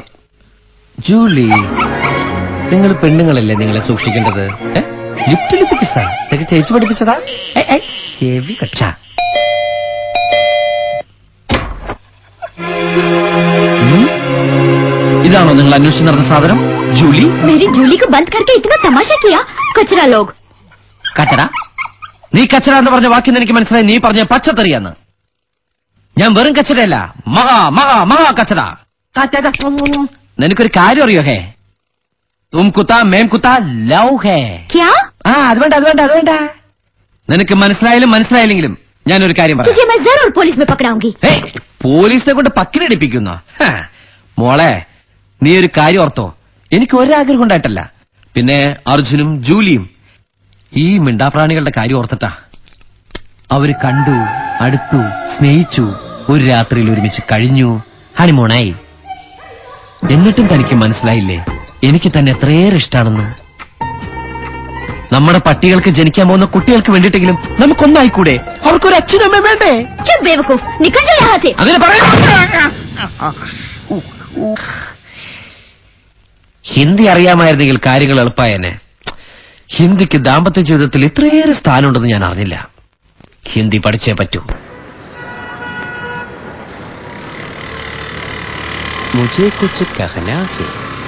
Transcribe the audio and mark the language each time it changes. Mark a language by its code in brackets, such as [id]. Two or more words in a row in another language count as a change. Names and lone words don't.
[ml] ജൂലി നിങ്ങൾ പെണ്ണുങ്ങളല്ലേ നിങ്ങളെ സൂക്ഷിക്കേണ്ടത്. ലിപ്റ്റ് കിസ്സാ ഇതൊക്കെ ചേച്ചി പഠിപ്പിച്ചതാ? ചെവി കക്ഷ. ഇതാണോ നിങ്ങൾ അന്വേഷിച്ച് നടന്ന സാധനം? ജൂലി [hi] मेरी जूली को बंद करके इतना तमाशा किया कचरा लोग. [ml] കച്ചറ? നീ കച്ചറ എന്ന് പറഞ്ഞ വാക്കിന്ന് എനിക്ക് മനസ്സിലായി നീ പറഞ്ഞ പച്ചത്തറിയാന്ന്. ഞാൻ വെറും കച്ചറയല്ല, മഹാ മഹാ മഹാ കച്ചറ. നിനക്കൊരു കാര്യം അറിയോ? [hi] है तुम कुत्ता मैं कुत्ता लव है. क्या? [ml] അത് വേണ്ട. നിനക്ക് മനസ്സിലായാലും മനസ്സിലായില്ലെങ്കിലും ഞാനൊരു കാര്യം പറയാം. [hi] तुझे मैं जरूर पुलिस में पकड़ाऊंगी. [ml] പോലീസിനെ കൊണ്ട് പക്കിലടിപ്പിക്കുന്നു. മോളെ നീ ഒരു കാര്യം ഓർത്തോ, എനിക്ക് ഒരാഗ്രഹം ഉണ്ടായിട്ടല്ല, പിന്നെ അർജുനും ജൂലിയും ഈ മിണ്ടാപ്രാണികളുടെ കാര്യം ഓർത്തിട്ടാ. അവര് കണ്ടു, അടുത്തു, സ്നേഹിച്ചു, ഒരു രാത്രിയിൽ ഒരുമിച്ച് കഴിഞ്ഞു, ഹണിമൂണായി. എന്നിട്ടും തനിക്ക് മനസ്സിലായില്ലേ എനിക്ക് തന്നെ എത്രയേറെ ഇഷ്ടാണെന്ന്? നമ്മുടെ പട്ടികൾക്ക് ജനിക്കാൻ പോകുന്ന കുട്ടികൾക്ക് വേണ്ടിയിട്ടെങ്കിലും നമുക്കൊന്നായിക്കൂടെ? അവർക്കൊരു അച്ഛനമ്മ വേണ്ടേ? [hi] चुप बेवकूफ, निकल जाओ यहाँ से. [ml] അതിന് പറയാം. ഹിന്ദി അറിയാമായിരുന്നെങ്കിൽ കാര്യങ്ങൾ എളുപ്പമായേനെ. ഹിന്ദിക്ക് ദാമ്പത്യ ജീവിതത്തിൽ ഇത്രയേറെ സ്ഥാനമുണ്ടെന്ന് ഞാൻ അറിഞ്ഞില്ല. ഹിന്ദി പഠിച്ചേ പറ്റൂ. [hi] मुझे कुछ कहना है.